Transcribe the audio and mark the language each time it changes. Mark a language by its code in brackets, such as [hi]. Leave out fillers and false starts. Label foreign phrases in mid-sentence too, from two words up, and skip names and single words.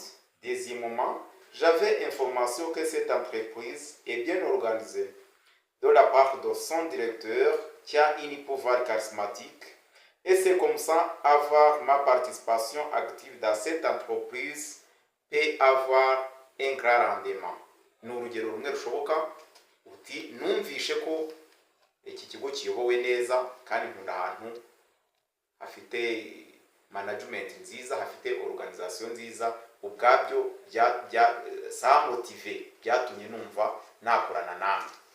[fr] Deuxièmement, j'avais information que cette entreprise est bien organisée de la part de son directeur qui a un pouvoir charismatique, et c'est comme ça avoir ma participation active dans cette entreprise peut avoir un grand rendement. [rw] Ni urugero rumwe rushoboka uti numvishe ko iki kigo kiyobowe neza kandi nkunda ahantu hafite management nziza, hafite organisation nziza, ubwabyo [fr] sa motive [rw] byatumye numva nakorana namwe.